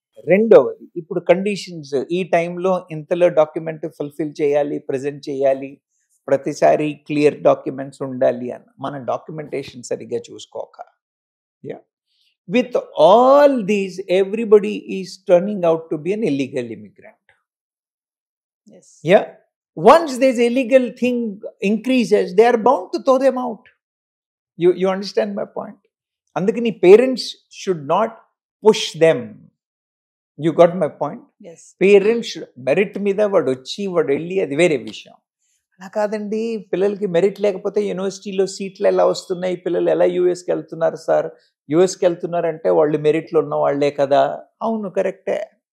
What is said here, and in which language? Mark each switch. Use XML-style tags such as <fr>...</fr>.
<te>రెండవది, ఇప్పుడు కండిషన్స్ ఈ టైంలో ఇంతలో డాక్యుమెంట్ ఫుల్ఫిల్ చేయాలి, ప్రజెంట్ చేయాలి, ప్రతిసారి క్లియర్ డాక్యుమెంట్స్ ఉండాలి అని మన డాక్యుమెంటేషన్ సరిగ్గా చూసుకోక,</te> <en>With all these everybody is turning out to be an illegal immigrant. Once this illegal thing increases, they are bound to throw them out. You understand my point?</en> <te>Andukani</te> <en>parents should not push them. You got my point? Yes.</en> <te>Parents merit మీద వాడు వెళ్ళి అది వేరే విషయం. అలా కాదండి, పిల్లలకి merit లేకపోతే యూనివర్సిటీలో సీట్లు ఎలా వస్తున్నాయి, పిల్లలు ఎలా యూఎస్కి వెళ్తున్నారు సార్? యూఎస్కి వెళ్తున్నారంటే వాళ్ళు మెరిట్లో ఉన్న వాళ్ళే కదా. అవును, కరెక్టే.</te>